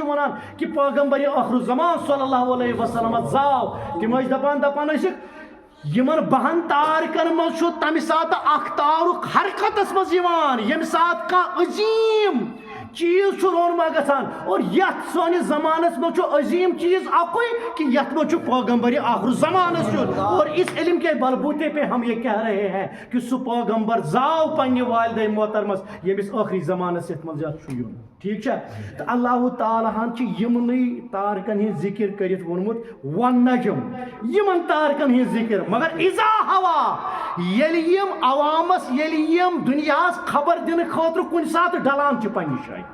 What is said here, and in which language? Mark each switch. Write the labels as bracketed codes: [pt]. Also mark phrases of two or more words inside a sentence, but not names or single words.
[ks] چھِو ونان کہِ پٲغمبرِ ٲخرُ زمان [ar] صلی اللہ علیہ وسلم [ks] زاو تِم ٲسۍ دپان ٲسِکھ یِمن 12 تارکن منٛز چھُ تمہِ ساتہٕ اکھ تارُک حرکتس منٛز یِوان ییٚمہِ ساتہٕ کانٛہہ عظیٖم چیٖز چھُ رونما گژھان اور یتھ سٲنِس زمانس منٛز چھُ عظیٖم چیٖز اکُے کہ یتھ منٛز چھُ پیغمبرِ آخر زمانس یُن [ur] اور اس علم کے بلبوتے پہ ہم یہ کہہ رہے ہیں کہ [ks] سُہ پیغمبر زاو پننہِ والدے محترمس ییٚمِس ٲخری زمانس یتھ منٛز یتھ چھُ یُن ٹھیٖک چھا تہٕ اللہ تعالیٰ ہن چھِ یِمنٕے تارکن ہٕنٛز ذِکر کٔرِتھ ووٚنمُت والنجم یِمن تارکن ہٕنٛز ذِکر مگر [ar] اِذا ہوا [ks] ییٚلہِ یِم عوامس ییٚلہِ یِم دُنیاہس خبر دِنہٕ خٲطرٕ کُنہِ ساتہٕ ڈلان چھِ پننہِ جایہِ